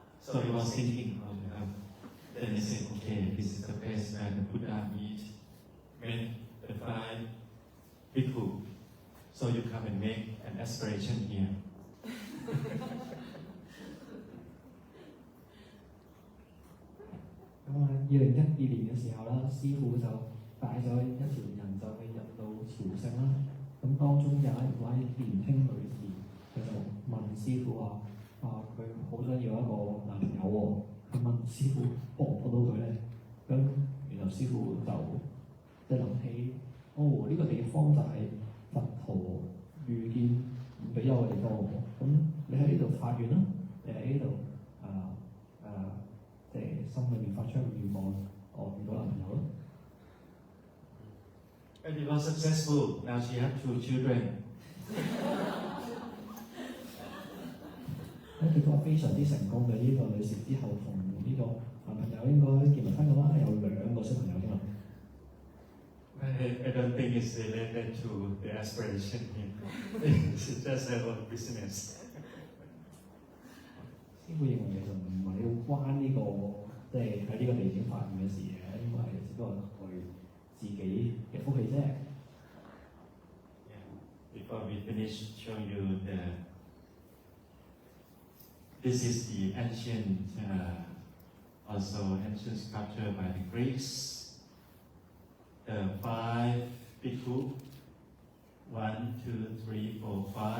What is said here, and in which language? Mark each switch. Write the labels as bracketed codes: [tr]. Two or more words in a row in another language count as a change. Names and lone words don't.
[en] So he was thinking, then he said, okay, this is the place where the Buddha met the 5 bhikkhu. So you come and make an aspiration here. [yue] 咁啊，2012年嘅時候啦，師傅就帶咗一條人就去印度朝聖啦。咁當中有一位年輕女士，佢就問師傅話：佢好想要一個男朋友喎。佢問師傅幫唔幫到佢咧？咁然後師傅就即係諗起，呢個地方就係佛陀遇見唔比丘嘅地方喎。咁你喺呢度發願啦，你喺呢度即係心裏面發出個願望，我遇到男朋友咯。 [en] And it was successful. Now she had 2 children. [yue] 結果非常之成功嘅呢個女士之後同呢個男朋友應該結埋婚嘅話，有2個小朋友添啊。 [en] I don't think it's related to the aspiration here. It's just their own business. [yue] 師傅認為其實唔係要關呢個即係喺呢個地點發現嘅事嘅，應該係只不過佢自己嘅福氣啫。 [en] Before we finish showing you this is the ancient, also ancient sculpture by the Greeks. The 5 bhikkhu, 1, 2, 3, 4, 5.